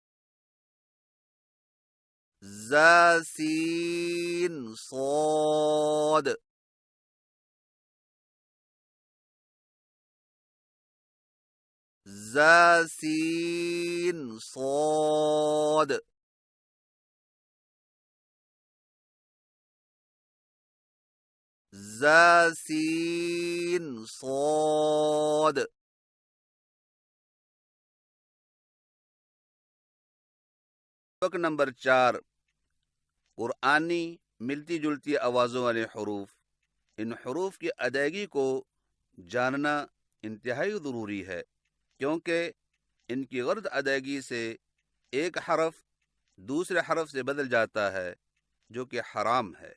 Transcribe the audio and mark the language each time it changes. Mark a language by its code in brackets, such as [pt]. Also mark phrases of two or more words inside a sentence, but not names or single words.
[ur] ز سین صاد ز سین صاد۔ ز سین صاد۔ سبق نمبر 4، قرآنی ملتی جلتی آوازوں والے حروف۔ ان حروف کی ادائیگی کو جاننا انتہائی ضروری ہے، کیونکہ ان کی غلط ادائیگی سے ایک حرف دوسرے حرف سے بدل جاتا ہے، جو کہ حرام ہے۔